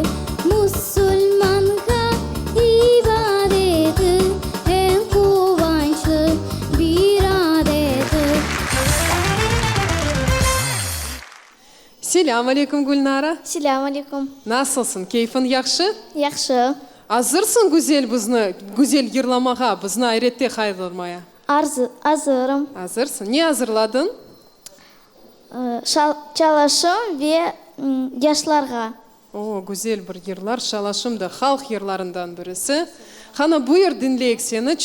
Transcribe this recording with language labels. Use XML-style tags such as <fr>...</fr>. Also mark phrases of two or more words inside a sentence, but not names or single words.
<crh>Müslümanlığa ibadettir, en kuvvançlı bir adettir. Selam aleyküm Gülnara. Selamun aleyküm. Nasılsın? Keyfin yaxşı? Yaxşı. Hazırsın güzel yırlamağa, bizni ayrette kaydırmaya. Hazırım. Hazırsın. Ne hazırladın? Çalışım ve yaşlarga. O güzel bir yırlar. Şalaşım da halk yırlarından birisi. Hana buyur dinleyek seni.</crh>